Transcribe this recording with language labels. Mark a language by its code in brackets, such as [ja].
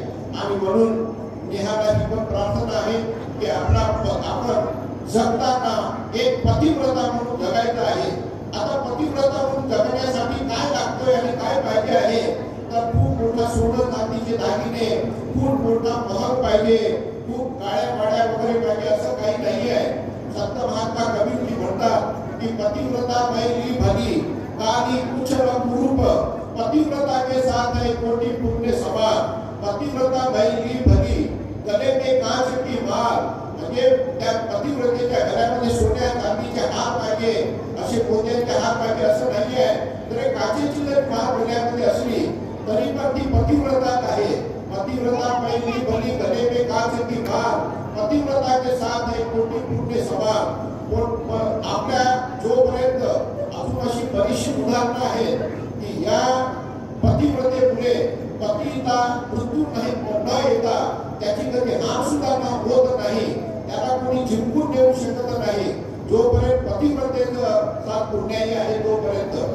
[mr] आणि म्हणून नेहाला ही पण प्रार्थना आहे की आपण जगताना एक पतिव्रता म्हणून जगायचं आहे. आता पतिव्रता म्हणून जगण्यासाठी काय लागतोय आणि काय पाहिजे आहे तर खूप मोठा सोनं चांदीचे दागिने, खूप मोठा महल पाहिजे, खूप काळ्या पाड्या वगैरे पाहिजे असं काही नाही आहे. संत महात्मा कबीरजी म्हणतात की [hi] पतिव्रता मैली भली काली कुचल कुरूप, पतिव्रता के साथ है कोटि पुण्य समान, पतिव्रता मैली भली गले में कांच की माल. [mr] म्हणजे त्या पतिव्रतेच्या गळ्यामध्ये सोन्या चांदीचे हार पाहिजे, असे मोत्यांचे हार पाहिजे असं नाही आहे. तर काचेची जर माळ गळ्यामध्ये असली तरी पण ती पतिव्रताच आहे. [hi] पतिव्रता मैली भली गले में कांच की माल, पतिव्रता के साथ है कोटि पुण्य समान. [mr] आपल्या जोपर्यंत अजून अशी बरीचशी उदाहरणं आहेत की या पतिव्रतेमुळे पतीला मृत्यू न येता त्याची कधी हार सुद्धा होत नाही, त्याला कोणी जिंकून देऊ शकत नाही जोपर्यंत पतिव्रतेचं साथ पुण्याई आहे तोपर्यंत.